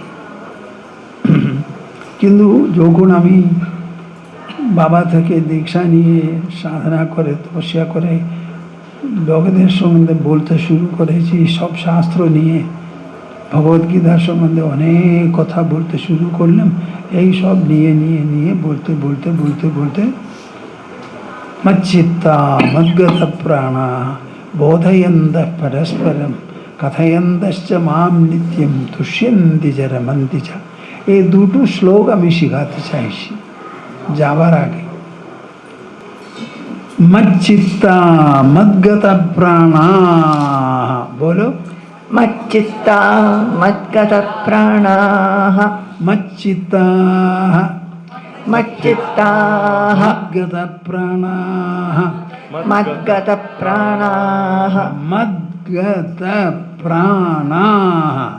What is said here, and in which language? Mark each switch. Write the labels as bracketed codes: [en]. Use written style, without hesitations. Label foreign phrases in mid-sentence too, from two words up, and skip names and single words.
[bn] কিন্তু যখন আমি বাবা থেকে দীক্ষা নিয়ে সাধনা করে তপস্যা করে লোকদের সম্বন্ধে বলতে শুরু করেছি, সব শাস্ত্র নিয়ে, ভগবদ্গীতার সম্বন্ধে অনেক কথা বলতে শুরু করলাম, এই সব নিয়ে নিয়ে নিয়ে বলতে বলতে বলতে বলতে [sa] মচ্চিত্তা মদ্গত প্রাণা বোধয়ন্ত পরস্পরম কথয়ন্তশ্চ মাম নিত্যম তুষ্যন্তি চ রমন্তি চ। [bn] এই দুটো শ্লোক আমি শিখাতে চাইছি যাবার আগে। [sa] মচ্চিত্তা মদ্গত প্রাণা, বলো। मच्चित्ता मद्गतप्राणाः मच्चित्ता मच्चित्ताः मद्गतप्राणाः मद्गतप्राणाः मद्गतप्राणाः